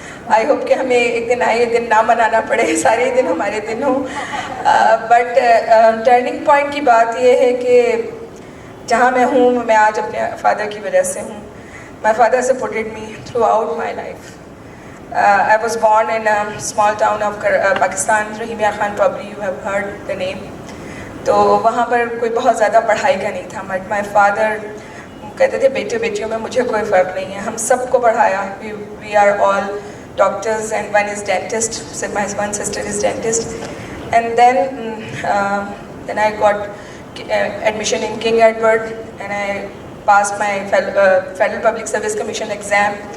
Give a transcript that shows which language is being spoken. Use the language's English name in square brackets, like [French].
[English] I hope [Urdu] کہ ہمیں ایک دن آئے دن نہ منانا پڑے, سارے دن ہمارے دن ہوں. بٹ ٹرننگ پوائنٹ کی بات یہ ہے کہ جہاں میں ہوں میں آج اپنے فادر کی وجہ سے ہوں. [English] My father supported me throughout my life. I was born in a small town of Pakistan, Rahimia Khan, probably you have heard the name. [Urdu] تو وہاں پر کوئی بہت زیادہ پڑھائی کا نہیں تھا. مائی فادر کہتے تھے بیٹے بیٹیوں میں مجھے کوئی فرق نہیں ہے, ہم سب کو پڑھایا. [English] We are all doctors and one is dentist, my one sister is dentist. And then I got admission in King Edward and I pass my Federal Public Service Commission exam.